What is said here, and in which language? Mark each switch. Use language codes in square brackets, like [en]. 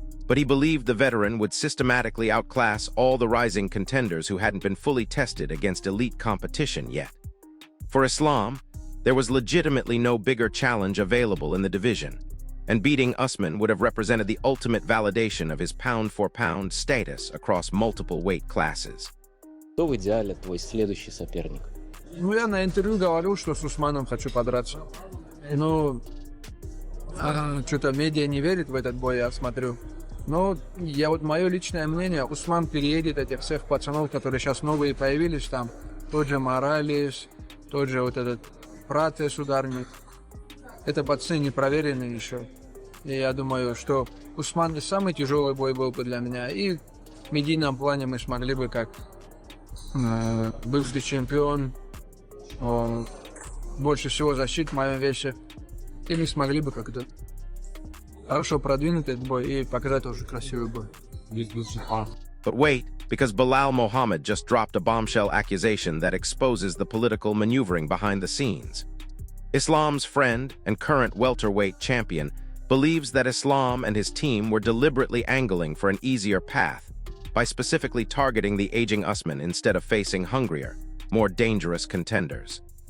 [en] But he believed the veteran would systematically outclass all the rising contenders who hadn't been fully tested against elite competition yet. For Islam, there was legitimately no bigger challenge available in the division, and beating Usman would have represented the ultimate validation of his pound-for-pound status across multiple weight classes. [ru] Кто в идеале твой следующий соперник? Ну, я на интервью говорил, что с Усманом хочу подраться. Ну, что-то медиа не верит в этот бой, я смотрю. Но мое личное мнение, Усман переедет этих всех пацанов, которые сейчас новые появились там. Тот же Моралес, тот же вот этот Пратес ударник. Это пацаны не проверенные еще. И я думаю, что Усман самый тяжелый бой был бы для меня. И в медийном плане мы смогли бы, как бывший чемпион, Он больше всего защит в моем весе. И мы смогли бы как-то хорошо продвинуть этот бой и показать тоже красивый бой. [en] But wait, because Bilal Mohammed just dropped a bombshell accusation that exposes the political maneuvering behind the scenes. Islam's friend and current welterweight champion believes that Islam and his team were deliberately angling for an easier path by specifically targeting the aging Usman instead of facing hungrier, more dangerous contenders.